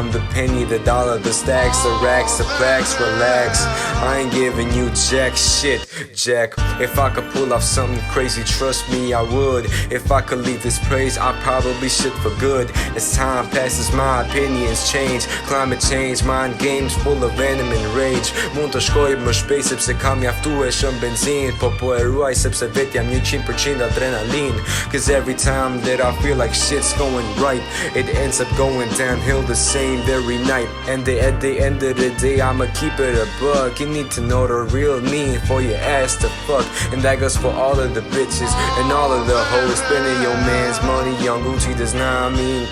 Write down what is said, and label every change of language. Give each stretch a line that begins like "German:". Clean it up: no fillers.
English: The penny, the dollar, the stacks, the racks, the plaques, relax. I ain't giving you jack shit, Jack. If I could pull off something crazy, trust me I would. If I could leave this praise, I probably should for good. As time passes, my opinions change. Climate change, mind games full of venom and rage.
Albanian: Mund të shkoj më shpejt sepse kam mjaftuar shumë benzin, po e ruaj sepse vet jam 100% adrenalin.
English: Cause every time that I feel like shit's going right, it ends up going downhill the same very night. And at the end of the day, I'ma keep it a buck. You need to know the real me for your ass to fuck. And that goes for all of the bitches and all of the hoes. Spending your man's money on Gucci does not mean